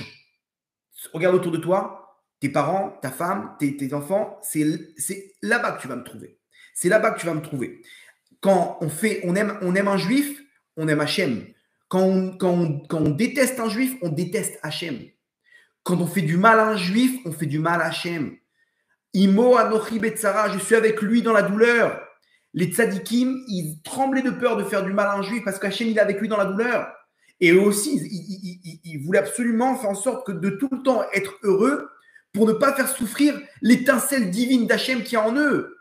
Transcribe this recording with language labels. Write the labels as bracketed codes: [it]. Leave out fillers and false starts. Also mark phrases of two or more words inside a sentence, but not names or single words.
[fr] Regarde autour de toi, tes parents, ta femme, tes enfants, c'est là-bas que tu vas me trouver. C'est là-bas que tu vas me trouver. Quand on aime un juif, on aime Hachem. Quand on déteste un juif, on déteste Hachem. Quand on fait du mal à un juif, on fait du mal à Hachem. [he] עמו אנכי בצרה, [fr] je suis avec lui dans la douleur. Les tzadikim, ils tremblaient de peur de faire du mal à un juif parce qu'Hachem, il est avec lui dans la douleur. Et eux aussi, ils voulaient absolument faire en sorte que de tout le temps être heureux pour ne pas faire souffrir l'étincelle divine d'Hachem qui est en eux.